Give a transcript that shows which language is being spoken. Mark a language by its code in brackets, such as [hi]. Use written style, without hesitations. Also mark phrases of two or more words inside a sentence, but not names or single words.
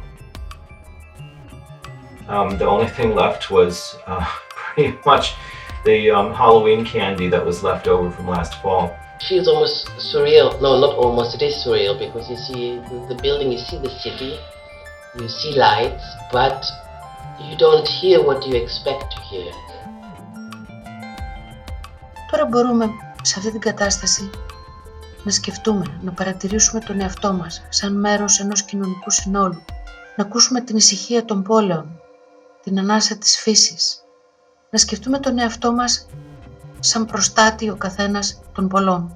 [en] The only thing left was pretty much the Halloween candy that was left over from last fall. Feels almost surreal. No, not almost, it is surreal because you see the building, you see the city, you see lights, but you don't hear what you expect to hear. [el] Τώρα μπορούμε σε αυτή την κατάσταση να σκεφτούμε, να παρατηρήσουμε τον εαυτό μας σαν μέρος ενός κοινωνικού συνόλου, να ακούσουμε την ησυχία των πόλεων, την ανάσα της φύσης, να σκεφτούμε τον εαυτό μας σαν προστάτη ο καθένας των πολλών.